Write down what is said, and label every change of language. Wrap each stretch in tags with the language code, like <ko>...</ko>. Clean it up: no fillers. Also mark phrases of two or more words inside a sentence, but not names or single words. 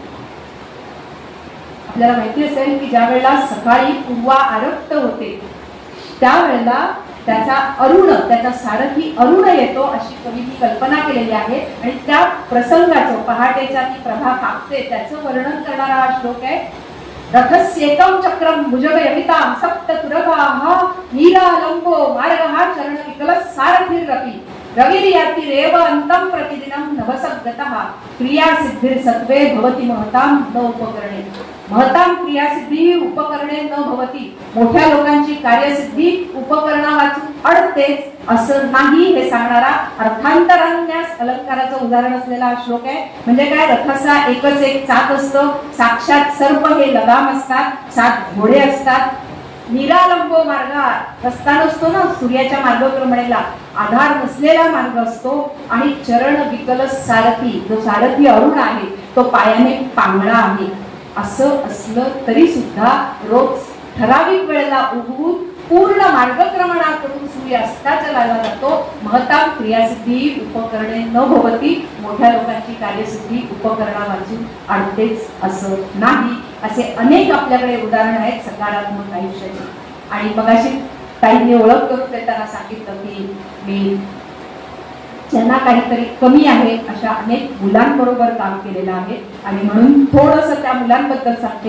<mr>आपल्याला माहिती असेल की ज्या वेळेला सकाळी पूर्वा आरक्त होते त्यावेळेला त्याचा अरुण, त्याचा सारथी अरुण येतो अशी कवींनी कल्पना केलेली आहे. आणि त्या प्रसंगाचं, पहाटेच्या ती प्रभा कापते त्याचं वर्णन करणारा हा श्लोक आहे.</mr> <sa>रथस्येकं चक्रम भुजगयमितां सप्ततुरगाः नीरालंबो मार्गः चरण विकलः सारथिरपि रविर्यातिरेव अन्तं प्रतिदिनं नवसद्गतः क्रियासिद्धिर्सत्त्वे भवति महतां न उपकरणे. महतां क्रियासिद्धी उपकरणे न भवति.</sa> <mr>मोठ्या लोकांची कार्यसिद्धी उपकरणा वाचून अडतेच असं नाही हे सांगणारा अर्थांतरान्यास अलंकाराचं उदाहरण असलेला हा श्लोक आहे. म्हणजे काय, रथाचा एकच एक चाक असतं, साक्षात सर्प हे लगाम असतात, 7 घोडे असतात,</mr> <sa>निरालंबो मार्ग</sa> <mr>रस्ता नसतो ना, सूर्याच्या मार्गक्रमणेला आधार नसलेला मार्ग असतो, आणि</mr> <sa>चरण विकल सारथी,</sa> <mr>जो सारथी अरुण आहे तो पायाने पांगळा आहे. असं असलं तरी सुद्धा रोज ठराविक वेळेला उगवून पूर्ण मार्गक्रमणा करून सूर्यास्ताच्या लागला जातो.</mr> <sa>महतां क्रियासिद्धी उपकरणे न भवती.</sa> <mr>मोठ्या लोकांची कार्यसिद्धी उपकरणा वाचून अडतेच असं नाही. असे अनेक आपल्याकडे उदाहरण आहेत सकारात्मक आयुष्याचे. आणि मगाशी ताईंनी ओळख करून देताना सांगितलं की मी ज्यांना काहीतरी कमी आहे अशा अनेक मुलांबरोबर काम केलेलं आहे आणि म्हणून थोडंसं त्या मुलांबद्दल सांगते.</mr>